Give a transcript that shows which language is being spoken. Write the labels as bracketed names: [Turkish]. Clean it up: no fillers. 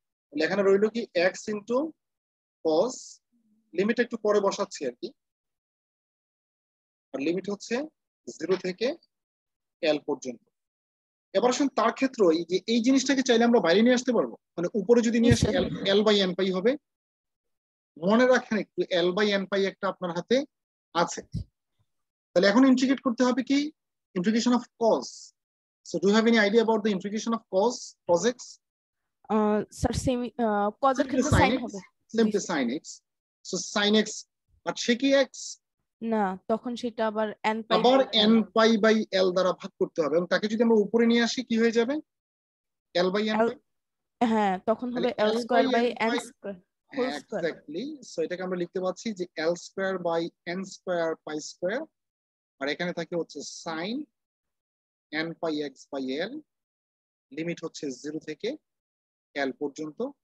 [Bangla] তাহলে এখানে রইল কি x ইনটু cos, লিমিট একটু পরে বসাচ্ছি আর কি, আর লিমিট হচ্ছে 0 থেকে L পর্যন্ত। এবার আসুন তার ক্ষেত্রে এই যে এই জিনিসটাকে চাইলে আমরা বাইরে নিয়ে আসতে পারবো, মানে উপরে যদি নিয়ে আসি L বাই n পাই হবে। মনে রাখেন একটু L বাই n পাই একটা আপনার হাতে আছে। তাহলে এখন ইন্টিগ্রেট করতে হবে কি? Integration of cos. [English] So do you have any idea about the integration of cos x? [Bangla] Sir semi cos এর ক্ষেত্রে sin হবে। [English] Simply sin x. So sin x, but [Bangla] সে কি [English] x? [Bangla] না, তখন সেটা আবার n পাই আবার n পাই বাই l দ্বারা ভাগ করতে হবে, এবং তাকে যদি আমরা উপরে নিয়ে আসি কি হয়ে যাবে? l বাই n পাই। হ্যাঁ, তখন হবে l square by n square whole square. Exactly. So এটাকে আমরা লিখতে পাচ্ছি যে l square by n square pi square, আর এখানে থাকে হচ্ছে sin n pi x by l, limit হচ্ছে 0 থেকে L পর্যন্ত।